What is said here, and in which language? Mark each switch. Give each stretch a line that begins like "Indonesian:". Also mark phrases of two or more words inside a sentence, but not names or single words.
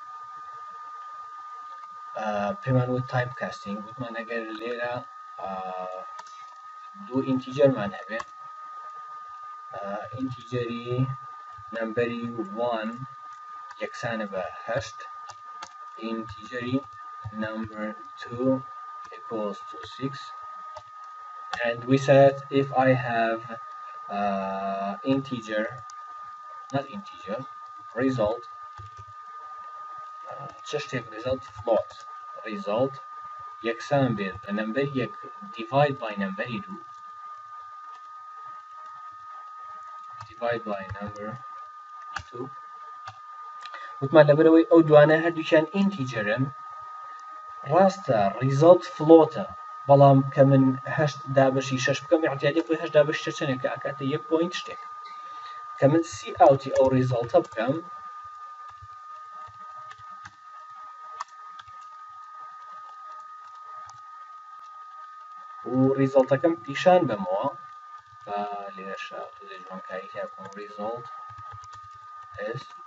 Central Kurdish: پێمان وت
English: type casting
Central Kurdish: وتمان ئەگەر لێرە دوو ئینتیجەرمان هەبێ ئینتیجەری نمبەری 1 یەکسانە بە 8 ئینتیجەری
English: number 2 equals to 6 and we said if I have result result float result
Central Kurdish: یەکسان بێت بە نمبەر 1
English: divide by
Central Kurdish: نمبەری 2
English: divide by number 2
Central Kurdish: وتمان لەبەرەوەی ئەو دوانە هەردووکیان ئینتیجەرن ڕاستە ریزڵت فلۆتە بەڵام کە من 8 دابەشی 6 بکەم احتیاجی خۆی 8 دابەشی 6 چەندێک کە ئەکاتە 1 پوینت شتێک کە من سی ئاوتی ئەو ریزڵتە بکەم و ریزڵتەکەم پیشان بمەوە بە لێرەشە جوانکاری تیاکۆم ریزڵت s